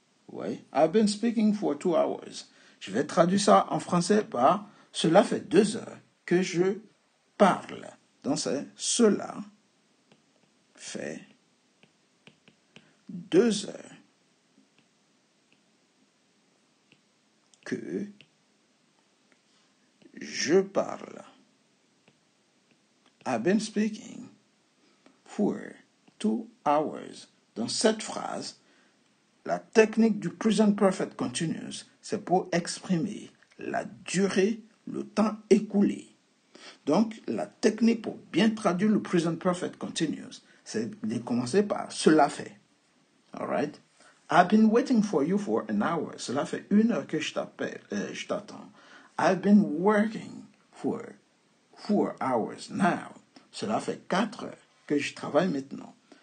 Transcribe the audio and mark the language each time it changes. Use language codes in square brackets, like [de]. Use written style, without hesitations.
[en] Oui, I've been speaking for 2 hours. [fr] Je vais traduire ça en français par cela fait 2 heures que je parle. Donc c'est cela fait 2 heures que je parle. [en] I've been speaking for 2 hours. [fr] Dans cette phrase, la technique du present perfect continuous, c'est pour exprimer la durée, le temps écoulé. Donc, la technique pour bien traduire le present perfect continuous, c'est de commencer par cela fait. [en] All right? I've been waiting for you for an hour. [fr] Cela fait 1 heure que je t'attends. [en] I've been working for 4 hours now. [fr] Cela fait 4 heures que je travaille maintenant.